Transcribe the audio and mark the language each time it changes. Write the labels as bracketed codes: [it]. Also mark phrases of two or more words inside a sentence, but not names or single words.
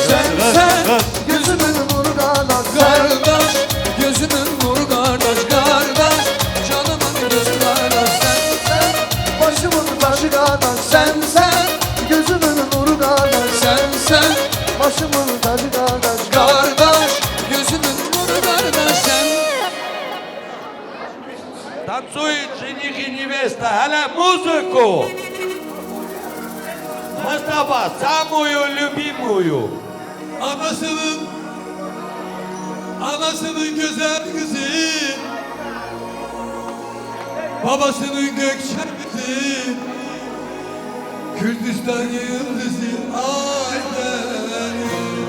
[tr] sensen gözümün kardeş, gözümün nuru kardeş, kardeş canımın gözü kardeş, sen, başımın taşı kardeş, sen, gözümün nuru kardeş, sen, başımın taşı kardeş, gözümün nuru kardeş, sen. [ru] Танцует жених и невеста, hele музыку! Mustafa, самую любимую. [tr] Anasının güzel kızı, babasının gökçen kızı, Kürdistan yıldızı ay benim.